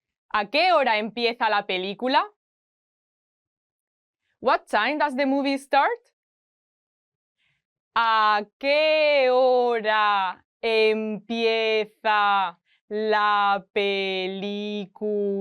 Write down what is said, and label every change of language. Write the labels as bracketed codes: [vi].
[es] ¿A qué hora empieza la película? [en] What time does the movie start? [es] ¿A qué hora empieza la película?